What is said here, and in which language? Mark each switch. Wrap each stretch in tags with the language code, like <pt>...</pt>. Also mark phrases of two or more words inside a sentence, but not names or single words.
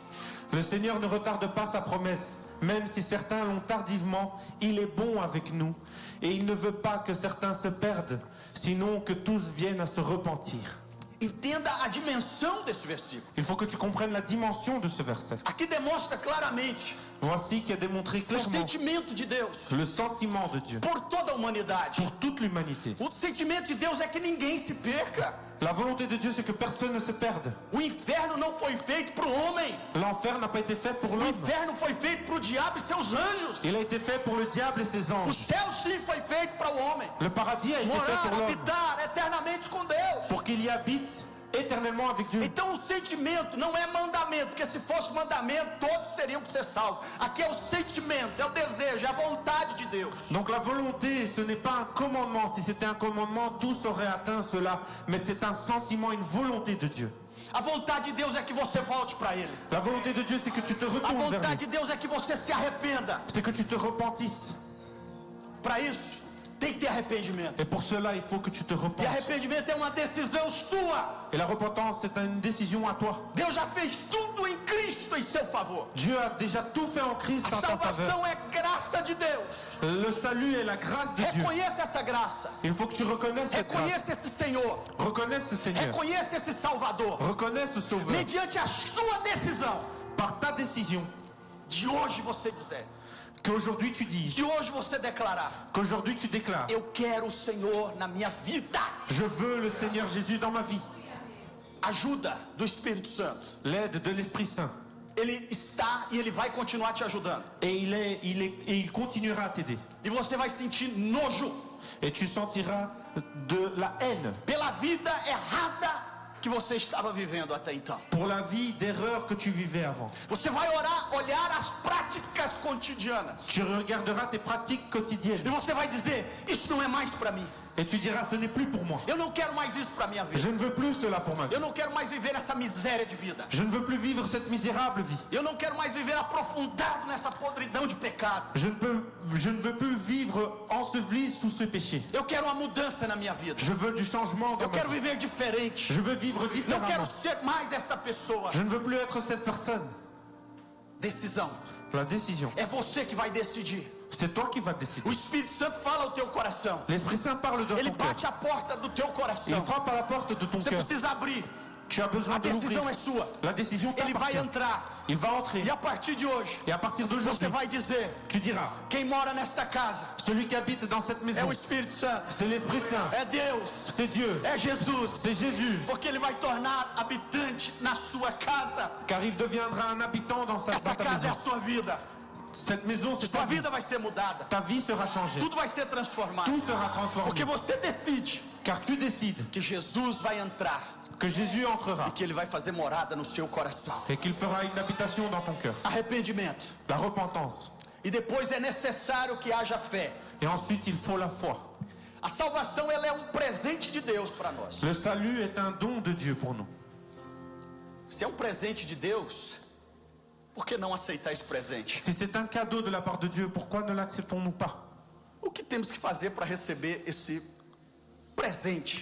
<fr>Le Seigneur ne retarde pas sa promesse, même si certains l'ont tardivement, il est bon avec nous, et il ne veut pas que certains se perdent, sinon que tous viennent à se repentir.</fr> <pt>Entenda a dimensão desse versículo.</pt> <fr>Il faut que tu comprennes la dimension de ce verset.</fr> <pt>Aqui demonstra claramente</pt> <fr>Voici qui a démontré</fr> <pt>o</pt> <fr>clairement</fr> <pt>sentimento de Deus</pt> <fr>le sentiment de Dieu</fr> <pt>por toda a humanidade.</pt> <fr>pour toute l'humanité.</fr> <pt>O sentimento de Deus é que ninguém se perca.</pt> <fr>La volonté de Dieu, c'est que personne ne se perde.</fr> <pt>O inferno não foi feito para o homem.</pt> <fr>L'enfer n'a pas été fait pour</fr> <pt>O</pt> <fr>l'homme.</fr> <pt>inferno foi feito para o diabo e seus anjos.</pt> <fr>Il a été fait pour le diable et ses</fr> <pt>O</pt> <fr>anges.</fr> <pt>céu sim foi feito para o homem.</pt> <fr>Le paradis a été fait</fr> <pt>Morar,</pt> <fr>pour l'homme,</fr> <pt>habitar eternamente com Deus.</pt> <fr>pour qu'il y habite éternellement avec Dieu.</fr> <pt>Então o sentimento não é mandamento, porque se fosse mandamento, todos teriam que ser salvos. Aqui é o sentimento, é o desejo, é a vontade de Deus.</pt> <fr>Donc la volonté, ce n'est pas un commandement. Si c'était un commandement, tous auraient atteint cela. Mais c'est un sentiment, une volonté de Dieu.</fr> <pt>A vontade de Deus é que você volte para Ele.</pt> <fr>La volonté de Dieu, c'est que tu te</fr> <pt>A</pt> <fr>retournes vers</fr> <pt>vontade</pt> <fr>lui.</fr> <pt>de Deus é que você se arrependa.</pt> <fr>C'est que tu te repentisses.</fr> <pt>Para isso, tem que ter arrependimento.</pt> <fr>Et pour cela, il faut que tu te</fr> <pt>E</pt> <fr>repentes.</fr> <pt>arrependimento é uma decisão sua.</pt> <fr>Et la repentance, c'est une décision à toi.</fr> <pt>Deus já fez tudo em Cristo em seu favor.</pt> <fr>Dieu a déjà tout fait en Christ</fr> <pt>A</pt> <fr>en ta faveur.</fr> <pt>salvação é graça de Deus.</pt> <fr>Le salut est la grâce de Dieu.</fr> <pt>Reconheça essa graça.</pt> <fr>Il faut que tu reconnaisses cette grâce.</fr> <pt>Reconheça esse Senhor.</pt> <fr>Reconnaisse ce Seigneur.</fr> <pt>Reconheça esse Salvador.</pt> <fr>Reconnaisse ce Sauveur.</fr> <pt>Mediante a sua decisão.</pt> <fr>Par ta décision,</fr> <pt>De hoje você dizer.</pt> <fr>qu'aujourd'hui tu dises,</fr> <pt>De hoje você declarar.</pt> <fr>qu'aujourd'hui tu déclares,</fr> <pt>Eu quero o Senhor na minha vida.</pt> <fr>je veux le Seigneur Jésus dans ma vie.</fr> <pt>Ajuda do Espírito Santo.</pt> <fr>L'aide de l'Esprit Saint.</fr> <pt>Ele está e ele vai continuar te ajudando.</pt> <fr>Et il continuera à t'aider.</fr> <pt>E você vai sentir nojo</pt> <fr>Et tu sentiras de la haine</fr> <pt>pela vida errada que você estava vivendo até então.</pt> <fr>pour la vie d'erreur que tu vivais avant.</fr> <pt>Você vai olhar as práticas cotidianas.</pt> <fr>Tu regarderas tes pratiques quotidiennes</fr> <pt>E você vai dizer, isso não é mais para mim.</pt> <fr>et tu diras, ce n'est plus pour moi.</fr> <pt>Eu não quero mais isso para minha vida.</pt> <fr>Je ne veux plus cela pour ma vie.</fr> <pt>Eu não quero mais viver essa miséria de vida.</pt> <fr>Je ne veux plus vivre cette misérable vie.</fr> <pt>Eu não quero mais viver aprofundado nessa podridão de pecado.</pt> <fr>Je ne veux plus vivre enseveli sous ce péché.</fr> <pt>Eu quero uma mudança na minha vida.</pt> <fr>Je veux du changement dans</fr> <pt>Eu</pt> <fr>ma</fr> <pt>quero</pt> <fr>vie.</fr> <pt>viver diferente.</pt> <fr>Je veux vivre</fr> <pt>Não quero</pt> <fr>différemment.</fr> <pt>ser mais essa pessoa.</pt> <fr>Je ne veux plus être cette personne.</fr> <pt>Decisão.</pt> <fr>La décision,</fr> <pt>É você que vai decidir.</pt> <fr>c'est toi qui vas décider.</fr> <pt>O Espírito Santo fala ao teu coração.</pt> <fr>L'Esprit Saint parle dans</fr> <pt>Ele</pt> <fr>ton cœur.</fr> <pt>bate a porta do teu</pt> <fr>Il</fr> <pt>coração.</pt> <fr>frappe à la porte de ton</fr> <pt>Você</pt> <fr>cœur.</fr> <pt>precisa abrir.</pt> <fr>Tu as besoin</fr> <pt>A</pt> <fr>de l'ouvrir.</fr> <pt>decisão é sua.</pt> <fr>La décision</fr> <pt>Ele vai</pt> <fr>t'appartient.</fr> <pt>entrar.</pt> <fr>Il va entrer.</fr> <pt>E a partir de hoje,</pt> <fr>Et à partir</fr> <pt>você</pt> <fr>d'aujourd'hui,</fr> <pt>vai dizer:</pt> <fr>tu diras,</fr> <pt>quem mora nesta casa</pt> <fr>celui qui habite dans cette</fr> <pt>é</pt> <fr>maison,</fr> <pt>o Espírito Santo,</pt> <fr>c'est l'Esprit Saint,</fr> <pt>é Deus,</pt> <fr>c'est Dieu,</fr> <pt>é Jesus.</pt> <fr>c'est Jésus.</fr> <pt>Porque ele vai tornar habitante na sua casa.</pt> <fr>Car il deviendra un habitant dans</fr> <pt>Essa</pt> <fr>ta</fr> <pt>casa é</pt> <fr>maison.</fr> <pt>a sua vida.</pt> <fr>Cette maison, c'est</fr> <pt>Sua</pt> <fr>ta vie.</fr> <pt>vida vai ser mudada.</pt> <fr>Ta vie sera changée.</fr> <pt>Tudo vai ser transformado.</pt> <fr>Tout sera transformé.</fr> <pt>Porque você decide</pt> <fr>Car tu décides</fr> <pt>que Jesus vai entrar</pt> <fr>que Jésus entrera</fr> <pt>e que ele vai fazer morada no seu coração.</pt> <fr>et qu'il fera une habitation dans ton cœur.</fr> <pt>Arrependimento.</pt> <fr>La repentance.</fr> <pt>E depois é necessário que haja fé.</pt> <fr>Et ensuite, il faut la foi.</fr> <pt>A salvação ela é um presente de Deus para nós.</pt> <fr>Le salut est un don de Dieu pour nous.</fr> <pt>Se é um presente de Deus, por que não aceitar esse presente?</pt> <fr>Si c'est un cadeau de la part de Dieu, pourquoi ne l'acceptons-nous pas?</fr> <pt>O que temos que fazer para receber esse presente?</pt>